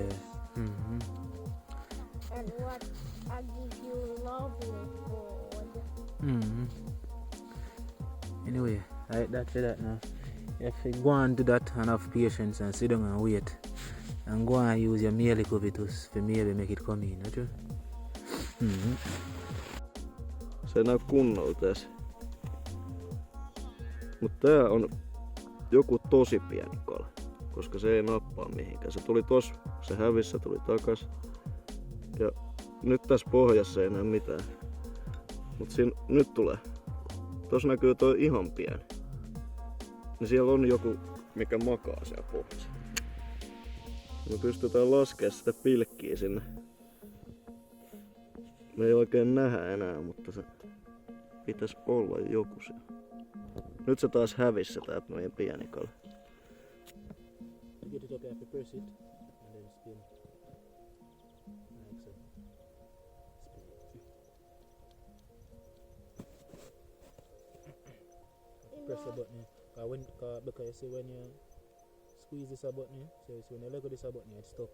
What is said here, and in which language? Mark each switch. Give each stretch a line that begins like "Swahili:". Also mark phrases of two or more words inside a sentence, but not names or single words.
English: And what I give you lovely food. Anyway, like that for that now. You have to go and do that and have patience and sit down and wait. And go and use your mielikuvitus for maybe make it come in, not true?
Finnish: Se ei näy kunnolta edes. Mut tää on joku tosi pieni kala, koska se ei nappaa mihinkään. Se tuli tossa, se hävisi, se tuli takas. Ja nyt tässä pohjassa ei näy mitään. Mut siinä nyt tulee. Tossa näkyy toi ihan pieni. Niin siellä on joku, mikä makaa siellä pohjassa. Me pystytään laskemaan sitä pilkkiä sinne. Me ei oikein nähdä enää, mutta se pitäisi olla joku siellä. Nyt se taas hävisi se tää meidän pieni kala.
English: Get it up, you have to press it and then spin. Like so. Press the button because you see when you squeeze this button, so when you let go this button, it's stuck.